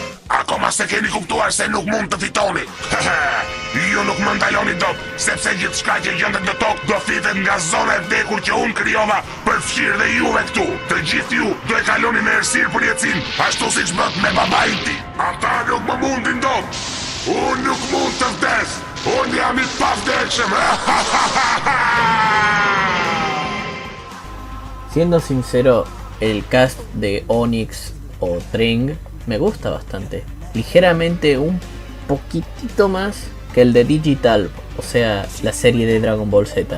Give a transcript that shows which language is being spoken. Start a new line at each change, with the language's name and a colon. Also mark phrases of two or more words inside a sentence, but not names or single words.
Albanian: Akoma se keni kuptuar se nuk mund të fitoni. Ju nuk më ndaloni dot, sepse gjithçka që gjendet në tokë do fitet nga zona e vdekur që unë krijova për fshirë dhe juve këtu. Të gjithë ju do e kaloni me errësirë përjetësinë, ashtu siç bët me babain tim. Ata nuk më mundin dot. Unë nuk mund të vdes. Unë jam i pavdekshëm.
Spanish: Siendo sincero, el cast de Onyx o Tring me gusta bastante, ligeramente un poquitito más que el de Digital, o sea, la serie de Dragon Ball Z.